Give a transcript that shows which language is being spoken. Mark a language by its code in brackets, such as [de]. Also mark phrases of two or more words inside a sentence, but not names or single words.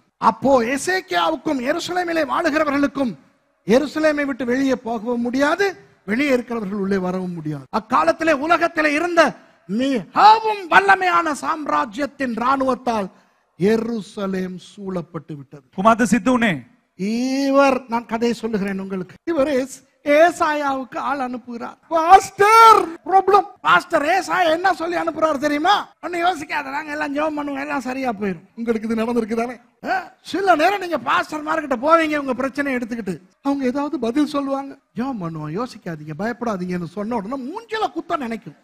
[ta] அப்போ எசேக்கியாவுக்கும் எருசலேமிலே வாழுகிறவர்களுக்கும் எருசலேமை விட்டு வெளியே போகவும் முடியாது, வெளியே இருக்கிறவர்கள் உள்ளே வரவும் முடியாது. அக்காலத்திலே உலகத்திலே இருந்த மிகவும் வல்லமையான சாம்ராஜ்யத்தின் ராணுவத்தால் எருசலேம் சூழப்பட்டு விட்டது. [si] කුමද්ද සිද්ධ වුනේ? [ta] இவர், நான் கதையை சொல்லுகிறேன் உங்களுக்கு. இவர் ஏசாயாவுக்கு ஆள் அனுப்புகிறார். [en] Pastor problem. [ta] பாஸ்டர் ஏசாயா என்ன சொல்லி அனுப்புறாரு தெரியுமா? ஒன்னும் யோசிக்காத, நாங்க எல்லாம் ஜெபம் பண்ணுவோம், எல்லாம் சரியா போயிடும். உங்களுக்கு இது நடந்திருக்கு தானே? சில நேரம் நீங்க பாஸ்டர் மார்கிட்ட போவீங்க உங்க பிரச்சனையை எடுத்துக்கிட்டு, அவங்க ஏதாவது பதில் சொல்லுவாங்க, ஜெபம் பண்ணுவோம், யோசிக்காதீங்க, பயப்படாதீங்கன்னு சொன்ன உடனே மூஞ்சில குத்த நினைக்கும்.